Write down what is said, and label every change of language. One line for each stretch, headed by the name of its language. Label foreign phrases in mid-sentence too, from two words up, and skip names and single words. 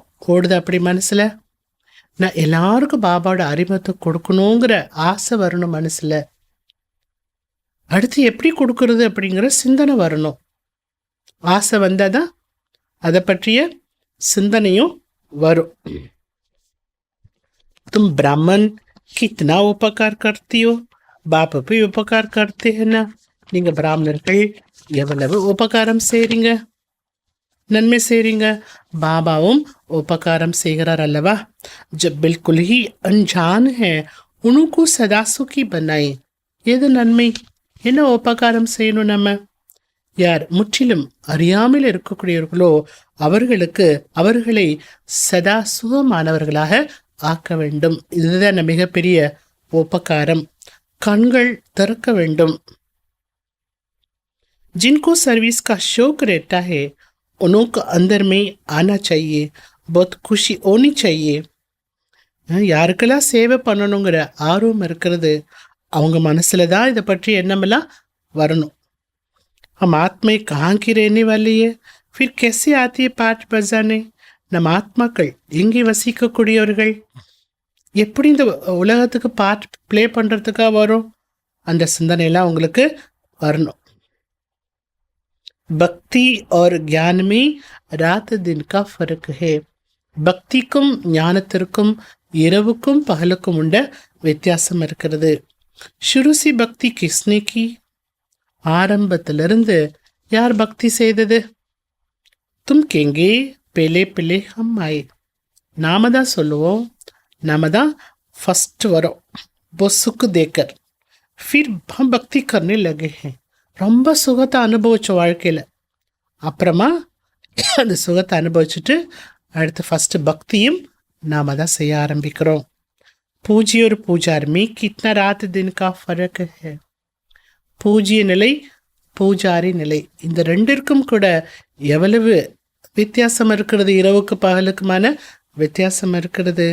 Tamil: ஓடுது அப்படி மனசுல? நான் எல்லாருக்கும் பாபாவோட அறிமுகத்தை கொடுக்கணுங்கிற ஆசை வரணும் மனசுல. அடுத்து எப்படி கொடுக்கறது அப்படிங்கிற சிந்தனை வரணும். ஆசை வந்தாதான் அதை பற்றிய சிந்தனையும் வரும்.
Hindi: तुम ब्राह्मण कितना उपकार करती हो, बाप भी उपकार करते हैं ना.
Tamil: நீங்க பிராமணர்கள் எவ்வளவு உபகாரம் செய்றீங்க, நன்மை செய்றீங்க. பாபாவும் உபகாரம் செய்கிறார் அல்லவா.
Hindi: जब बिल्कुल ही अनजान है उनको सदा सुखी बनाए.
Tamil: எது நன்மை, என்ன உபகாரம் செய்யணும் நம்ம? யார் முற்றிலும் அறியாமல் இருக்கக்கூடியவர்களோ அவர்களை சதா சுகமானவர்களாக ஆக்க வேண்டும். இதுதான் மிகப்பெரிய உபகாரம். கண்கள் திறக்க வேண்டும்.
Hindi: जिनको सर्विस का शौक रहता है उनको अंदर में आना चाहिए. बहुत खुशी होनी चाहिए.
Tamil: யாருக்கெல்லாம் சேவை பண்ணணுங்கிற ஆர்வம் இருக்கிறது அவங்க மனசுல தான் இதை பற்றி எண்ணமெல்லாம் வரணும்.
Hindi: हम आत्मा कहाँ की रहने वाली है, फिर कैसे आती है पाठ बजाने.
Tamil: நம் ஆத்மாக்கள் எங்கே வசிக்கக்கூடியவர்கள், எப்படி இந்த உலகத்துக்கு பாட் பிளே பண்றதுக்காக வரும், அந்த சிந்தனையெல்லாம் உங்களுக்கு வரணும்.
Hindi: பக்தி और ज्ञान में रात दिन का फर्क है.
Tamil: பக்திக்கும் ஞானத்திற்கும் இரவுக்கும் பகலுக்கும் உண்ட வித்தியாசம் இருக்கிறது.
Hindi: शुरू से भक्ति किसने की,
Tamil: ஆரம்பத்திலிருந்து யார் பக்தி செய்தது?
Hindi: तुम कहेंगे पहले पहले हम आए.
Tamil: நாம தான் சொல்லுவோம், நாம தான் ஃபர்ஸ்ட் வரோம்.
Hindi: पोसुक देखकर फिर हम भक्ति करने लगे हैं.
Tamil: ரொம்ப சுகத்தை அனுபவிச்ச வாழ்க்கையில் அப்புறமா அந்த சுகத்தை அனுபவிச்சுட்டு அடுத்து ஃபர்ஸ்ட் பக்தியும் நாம தான் செய்ய ஆரம்பிக்கிறோம்.
Hindi: पूज्य और पुजारी कितना रात दिन का फर्क है.
Tamil: பூஜ்ய நிலை, பூஜாரி நிலை, இந்த ரெண்டிற்கும் கூட எவ்வளவு வித்தியாசம் இருக்கிறது, இரவுக்கு பகலுக்குமான வித்தியாசம் இருக்கிறது.